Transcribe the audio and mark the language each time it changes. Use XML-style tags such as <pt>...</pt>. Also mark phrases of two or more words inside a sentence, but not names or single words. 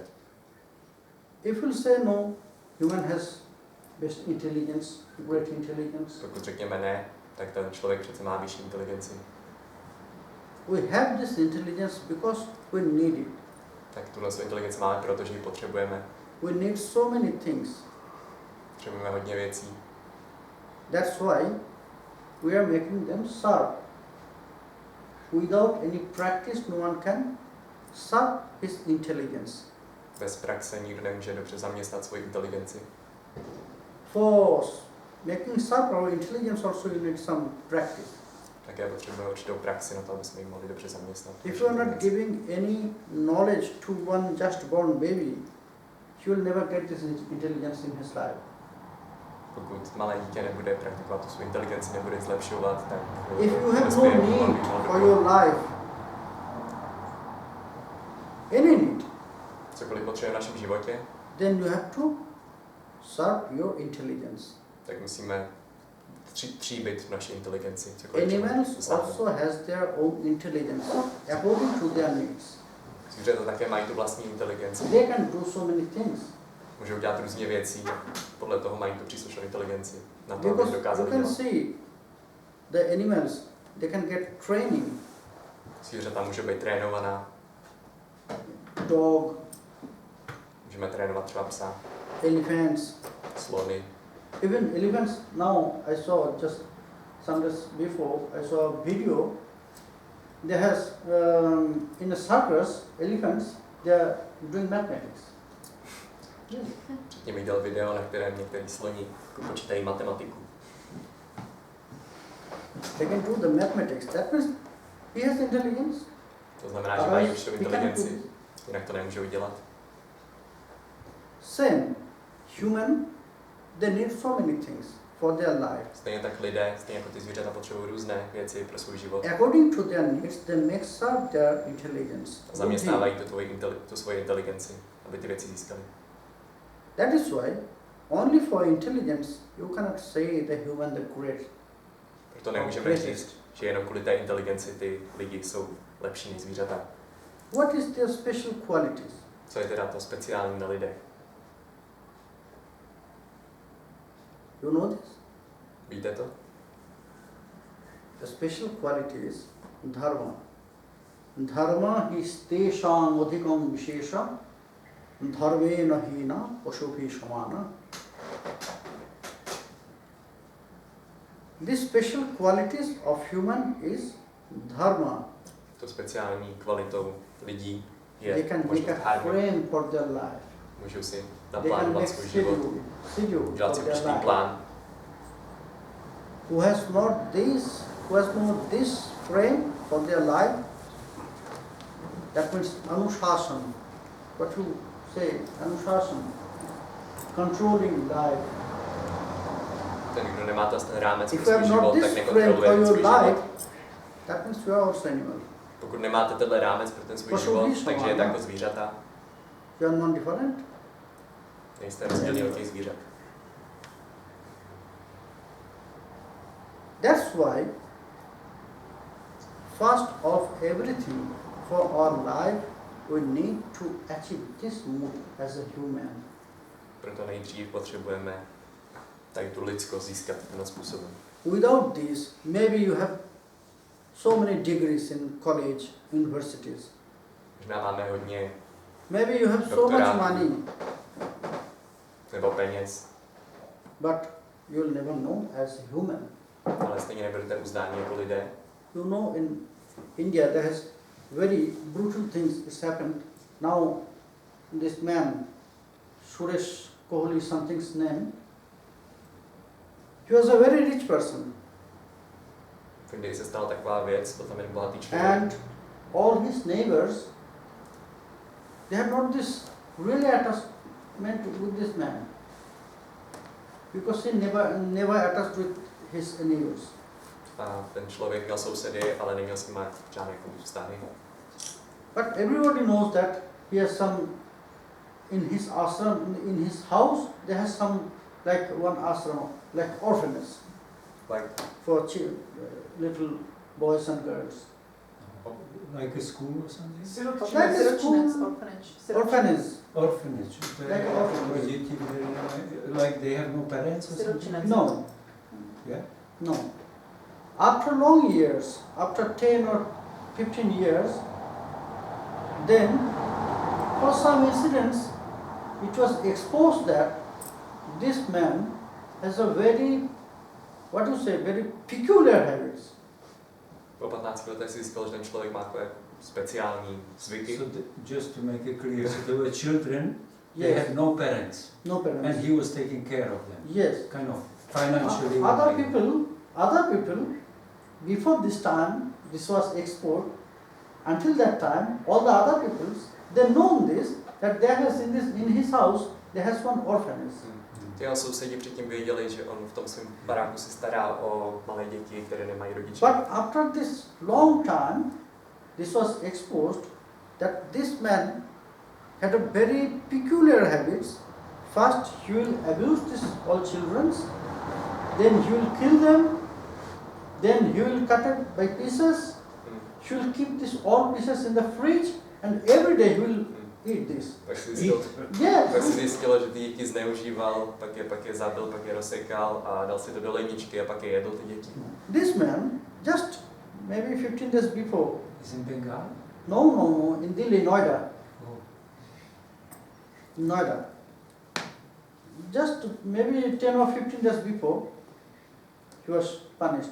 <en>If you say no, human has best intelligence, great intelligence.</en> <cs>Pokud řekněme ne, tak ten člověk přece má vyšší inteligenci.</cs> <en>We have this intelligence because we need it.</en> <cs>Tak tuhle inteligenci máme, protože ji potřebujeme.</cs> <en>We need so many things.</en> <cs>Potřebujeme hodně věcí.</cs> <en>That's why we are making them sharp. Without any practice, no one can sharp his intelligence.</en> <cs>Bez praxe nikdo nemůže dobře zaměstnat svoji inteligenci.</cs> <en>For making sharp our intelligence also you need some practice.</en> <cs>Také potřebujeme určitou praxi na to, aby jsme ji mohli dobře zaměstnat.</cs> <en>If you are not giving any knowledge to one just born baby, he will never get this intelligence in his life.</en> <cs>Pokud malé dítě nebude praktikovat tu svou inteligenci, nebude zlepšovat, tak</cs> <en>if you have no need for your life, any need,</en> <cs>cokoliv potřebujeme v našem životě,</cs> <en>then you have to sharp your intelligence.</en> <cs>tak musíme tříbit naši inteligenci.</cs> <en>Animals also has their own intelligence according to their needs.</en> <cs>Zvířata také mají tu vlastní inteligenci.</cs> <en>They can do so many things.</en> <cs>Můžou dělat různě věcí, podle toho mají tu příslušnou inteligenci. Na to, aby</cs> <en>Because</en> <cs>dokázali</cs> <en>you can</en> <cs>dělat.</cs> <en>see the animals, they can get training.</en> <cs>Zvířata může být trénovaná.</cs> <en>Dog,</en> <cs>Můžeme trénovat třeba psa,</cs> <en>elephants.</en> <cs>slony.</cs> <en>Even elephants now, I saw just some days before, I saw a video. There has, in a circus, elephants, they are doing mathematics. Yes.</en> <cs>Předtím bych dělal video, na kterém některý sloni počítají matematiku.</cs> <en>They can do the mathematics. That means he has intelligence.</en> <cs>To znamená, že mají určitou inteligenci, jinak to nemůžou dělat.</cs> <en>Same, human, they need so many things for their life.</en> <cs>Stejně tak lidé, stejně jako ty zvířata potřebují různé věci pro svůj život.</cs> <en>According to their needs, they make up their intelligence.</en> <cs>A zaměstnávají tu svoji inteligenci, aby ty věci získali.</cs> <en>That is why only for intelligence you cannot say the human the great.</en> <cs>Proto nemůžeme říct, že jenom kvůli té inteligenci ty lidi jsou lepší než zvířata.</cs> <en>What is their special qualities?</en> <cs>Co je teda to speciální na lidech?</cs> <en>You know this?</en> <cs>Víte to?</cs> <en>The special qualities dharma.</en> <sa>धर्म is तेषाम् अधिकम् विशेष धर्मेण हीन पशुपि समान.</sa> <en>These special qualities of human is dharma.</en> <cs>To speciální kvalitou lidí</cs> <en>They</en> <cs>je</cs> <en>can make</en> <cs>možnost</cs> <en>a</en> <cs>harmonie.</cs> <en>frame for their life.</en> <cs>Můžou si</cs> <en>They can</en> <cs>naplánovat</cs> <en>make</en> <cs>svůj život,</cs> <en>schedule</en> <cs>dělat</cs> <en>for</en> <cs>si</cs> <en>their</en> <cs>určitý</cs> <en>life.</en> <cs>plán.</cs> <en>Who has not this frame for their life, that means anushasana. What you say, anushasana, controlling life.</en> <cs>Ten, kdo nemá ten rámec</cs> <en>If</en> <cs>pro</cs> <en>you</en> <cs>svůj</cs> <en>have not</en> <cs>život, tak</cs> <en>this frame for</en> <cs>nekontroluje</cs> <en>your</en> <cs>svůj život.</cs> <en>life, that means you are also animal.</en> <cs>Pokud nemáte tenhle rámec pro ten svůj Proč život, víš, takže je Romana? jako zvířata,</cs> <en>You are non-different.</en> <cs>nejste rozdílní od těch zvířat.</cs> <en>That's why first of everything for our life we need to achieve this mood as a human.</en> <cs>Proto nejdřív potřebujeme tady tu lidskost získat tímhle způsobem.</cs> <en>Without this, maybe you have so many degrees in college, universities.</en> <cs>Možná máme hodně</cs> <en>Maybe you have so much money,</en> <cs>nebo peněz,</cs> <en>but you'll never know as a human.</en> <cs>ale stejně nebudete uznáni jako lidé.</cs> <en>You know, in India there has very brutal things has happened. Now, this man, Suresh Kohli, something's name, he was a very rich person.</en> <cs>V Indii se stala taková věc, byl tam jeden bohatý člověk.</cs> <en>And all his neighbors, they had not this really attachment with this man. because he never attached with his neighbors.</en> <cs>A ten člověk měl sousedy, ale neměl s nimi žádné vztahy.</cs> <en>But everybody knows that he has some in his ashram, in his house, there has some like one ashram, like orphanage Like, for little boys and girls. Like a school or something? Like a</en> <cs>Siročinec,</cs> <en>school. orphanage. Orphanage. Orphanage. Like an orphanage.</en> <cs>Pro děti,</cs> <en>like they have no parents or something?</en> <cs>Siročinec.</cs> <en>No, Yeah? no. After long years, after 10 or 15 years, then for some incidents, it was exposed that this man has a very, what do you say, very peculiar habits.</en> <cs>po 15 letech si zjistil, že ten člověk má takové speciální zvyky.</cs> <en>So just to make it clear, so there were children, they Yes. had no parents, No and parents. he was taking care of them, Yes. kind of financially. Other people, before this time, this was exposed. Until that time, all the other people, they know this, that there has in his house, there has one orphanage. Ty jeho sousedi předtím věděli, že on v tom svém baráku se stará o malé děti, které nemají rodiče. But after this long time, this was exposed that this man had a very peculiar habits. First, he will abuse all children, then he will kill them, then he will cut it by pieces. He will keep all pieces in the fridge, and every day he will eat this.</en> <cs>Tak si</cs> <en>Yes.</en> <cs>zjistilo, že ty děti zneužíval, pak je zabil, pak je rozsekal a dal si to do ledničky a pak je jedl ty děti.</cs> <en>This man, just maybe 15 days before, Is in Bengal? no, in Delhi, Noida. Oh. Noida. Just maybe 10 or 15 days before, he was punished.</en>